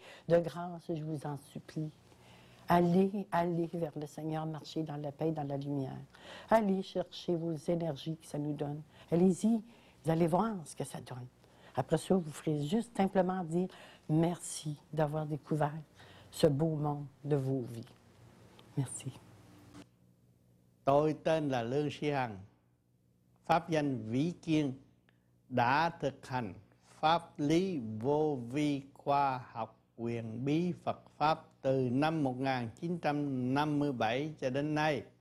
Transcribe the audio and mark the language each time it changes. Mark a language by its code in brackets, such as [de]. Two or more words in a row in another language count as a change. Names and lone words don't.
[fr] De grâce, je vous en supplie. Allez vers le Seigneur, marchez dans la paix, dans la lumière. Allez chercher vos énergies que ça nous donne. Allez-y, vous allez voir ce que ça donne. Après ça, vous ferez juste simplement dire merci d'avoir découvert ce beau monde de vos vies. Merci. [vi] Tôi tên là Lương Sĩ Hằng, pháp danh Vĩ Kiên, đã thực hành pháp lý vô vi khoa học quyền bí Phật Pháp từ năm 1957 cho đến nay.